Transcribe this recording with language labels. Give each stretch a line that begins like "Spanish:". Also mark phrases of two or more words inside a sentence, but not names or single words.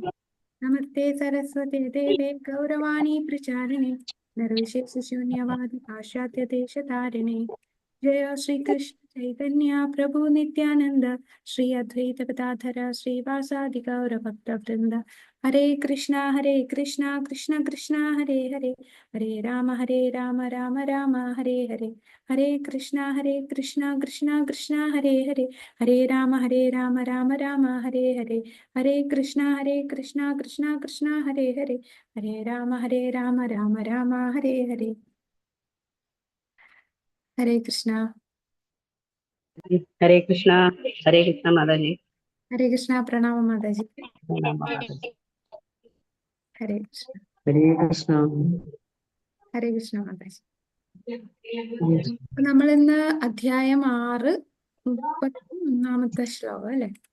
Sanskrit: നമസ്തേ സരസ്വതേ ദേവേ ഗൗരവാണി പ്രചാരിണേ നിർവിശേഷശൂന്യവാദി പാശ്ചാത്യ ദേശധാരിണേ. ജയ ശ്രീകൃഷ്ണ ചൈതന്യ പ്രഭു നിത്യാനന്ദ ശ്രീ അദ്വൈത ഗദാധര ശ്രീവാസാദി ഗൗരഭക്തവൃന്ദ. ഹരേ കൃഷ്ണ കൃഷ്ണ കൃഷ്ണ ഹരേ ഹരേ, ഹരേ രാമ രാമ രാമ ഹരേ ഹരേ. ഹരേ കൃഷ്ണ കൃഷ്ണ കൃഷ്ണ ഹരേ ഹരേ, ഹരേ രാമ രാമ രാമ ഹരേ ഹരേ. ഹരേ കൃഷ്ണ കൃഷ്ണ കൃഷ്ണ ഹരേ ഹരേ, ഹരേ രാമ രാമ രാമ ഹരേ ഹരേ. ഹരേ കൃഷ്ണ. ഹരേ കൃഷ്ണ. ഹരേ കൃഷ്ണ മാതാജി. ഹരേ കൃഷ്ണ. പ്രണാമം മാതാജി. ഹരേ കൃഷ്ണ. ഹരേ കൃഷ്ണ. ഹരേ കൃഷ്ണ മാതാജി.
Malayalam: നമ്മൾ ഇന്ന് അധ്യായം 6 31ാമത്തെ ശ്ലോകം അല്ലെ?